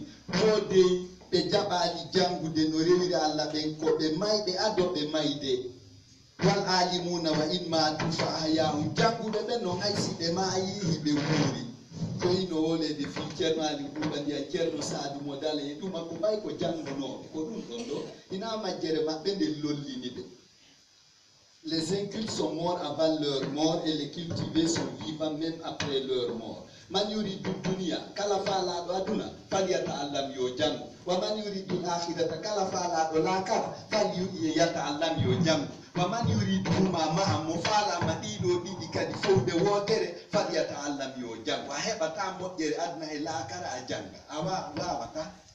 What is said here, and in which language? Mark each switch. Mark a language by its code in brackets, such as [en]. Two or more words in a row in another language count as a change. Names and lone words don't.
[ff] Wode ɓe jaɓali jangude no rewiri Allah ɓen ko ɓe mayɓe ado ɓe mayde. [ar] والعالمون وإن ماتوا فأحياء. [ff] Janguɓe ɓen no haysi ɓe mayi hiɓe wuuri. Ko ino wolede fi ceerno Ali Ɗuuba ndiya ceerno Saadu mo dala e ɗuma ko mbay ko jangunoɓe ko ɗum ɗon ɗo ina majjere maɓɓe nde lollini ɓe. [fr] Les incultes sont morts avant leur mort et les cultivés sont vivants même après leur mort. [ar] من يريد الدنيا [ff] kala faalaɗo aduna falyata'allam yo jangu [ar] ومن يريد الآخرة [ff] kala faalaɗo lakara falyata'allam yo jangu [ar] ومن يريد ما معا [ff] mo faalama ɗiɗo ɗiɗi kadi fowde wotere falyata'allam yo jangu. A heɓata moƴƴere aduna e lakara a janga a wawata.